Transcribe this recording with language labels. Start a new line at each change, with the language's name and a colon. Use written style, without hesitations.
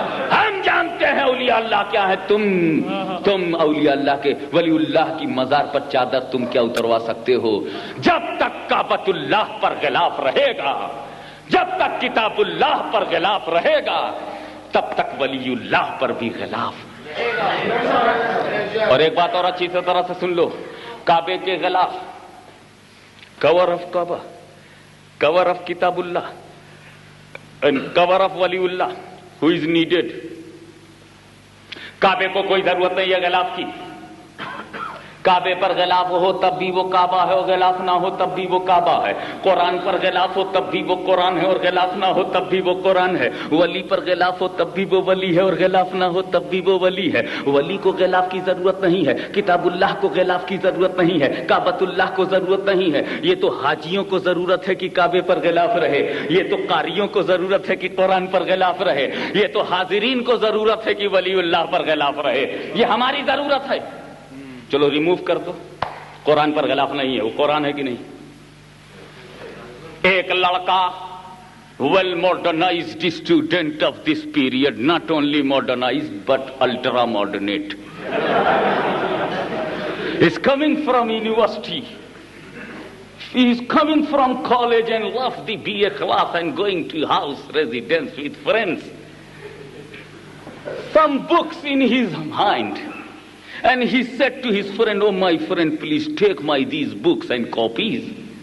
Urdu: ہم جانتے ہیں اولیاء اللہ کیا ہے. تم اولیاء اللہ کے, ولی اللہ کی مزار پر چادر تم کیا اتروا سکتے ہو؟ جب تک کعبۃ اللہ پر غلاف رہے گا, جب تک کتاب اللہ پر غلاف رہے گا, تب تک ولی اللہ پر بھی غلاف. اور ایک بات اور اچھی طرح سے سن لو, کعبے کے غلاف,
English: Cover of Kaaba, cover of Kitabullah and cover of Waliullah, who is needed.
Urdu: کعبے کو کوئی ضرورت نہیں ہے غلاف کی. کعبے پر غلاف ہو تب بھی وہ کعبہ ہے اور غلاف نہ ہو تب بھی وہ کعبہ ہے. قرآن پر غلاف ہو تب بھی وہ قرآن ہے اور غلاف نہ ہو تب بھی وہ قرآن ہے. ولی پر غلاف ہو تب بھی وہ ولی ہے اور غلاف نہ ہو تب بھی وہ ولی ہے. ولی کو غلاف کی ضرورت نہیں ہے, کتاب اللہ کو غلاف کی ضرورت نہیں ہے, کعبۃ اللہ کو ضرورت نہیں ہے. یہ تو حاجیوں کو ضرورت ہے کہ کعبے پر غلاف رہے, یہ تو قاریوں کو ضرورت ہے کہ قرآن پر غلاف رہے, یہ تو حاضرین کو ضرورت ہے کہ ولی اللہ پر غلاف رہے. یہ ہماری ضرورت ہے. چلو ریموو کر دو, قرآن پر غلاف نہیں ہے, وہ قرآن ہے کہ نہیں؟ ایک لڑکا
English: well modernized student of this period, not only modernized but ultra modernate, is coming from university. He is coming from college and left the BA class and going to house residence with friends. Some books in his mind. And he said to his friend, oh my friend, please take my these books and copies.